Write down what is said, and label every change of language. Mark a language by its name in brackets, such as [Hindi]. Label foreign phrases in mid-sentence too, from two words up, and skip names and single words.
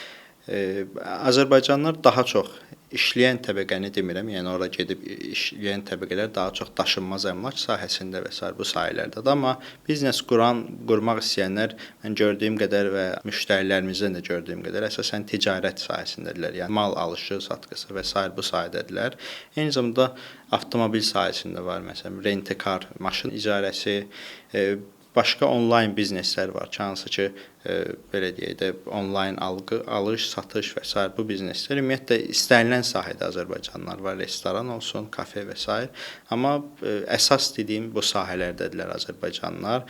[Azerbaijani] Azərbaycanlılar daha çox işləyən təbəqəni demirəm, yəni ora gedib işləyən təbəqələr daha çox daşınmaz əmlak sahəsində və s. bu sahələrdədir. Amma biznes qurmaq istəyənlər mən gördüyüm qədər və müştərilərimizdən də gördüyüm qədər əsasən ticarət sahəsindədirlər. Yəni mal alışı, satqısı və s. bu sahədədirlər. Eyni zamanda avtomobil sahəsində var, məsələn, rent-a-car, maşın icarəsi, başqa onlayn bizneslər var ki, hansı ki, belə deyək də, onlayn alış, satış və s. bu bizneslər ümumiyyətlə istənilən sahədə Azərbaycanlılar var, restoran olsun, kafe və s. Amma əsas dediyim bu sahələrdədirlər Azərbaycanlılar.